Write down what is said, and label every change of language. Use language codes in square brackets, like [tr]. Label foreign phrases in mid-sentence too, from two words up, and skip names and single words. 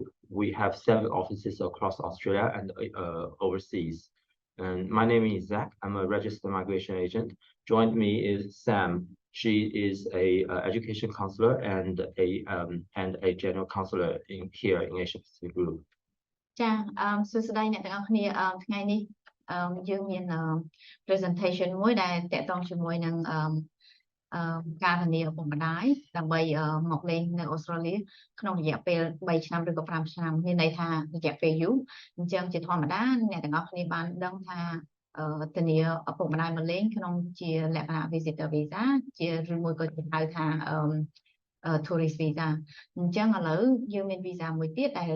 [en] We have 7 offices across Australia and overseas. And my name is Zach. I'm a registered migration agent. Joined me is Sam. She is a education counselor and a general counselor here in Asia Pacific Group. [km] ចាសួស្តីអ្នកទាំងអស់គ្នាថ្ងៃនេះយើងមាន presentation មួយដែលតកតងជាមួយនឹងការធានាឪពុកម្ដាយដើម្បីមកលេងនៅអូស្ត្រាលីក្នុងរយៈពេល3ឆ្នាំឬក៏5ឆ្នាំមានន័យថារយៈពេលយូរអញ្ចឹងជាធម្មតាអ្នកទាំងអស់គ្នាបានដឹងថាធានាឪពុកម្ដាយមកលេងក្នុងជាលក្ខណៈ [en] visitor visa [km] ជាឬមួយក៏ហៅថា [en] tourist visa [km] អញ្ចឹងឥឡូវយើងមាន visa មួយទៀត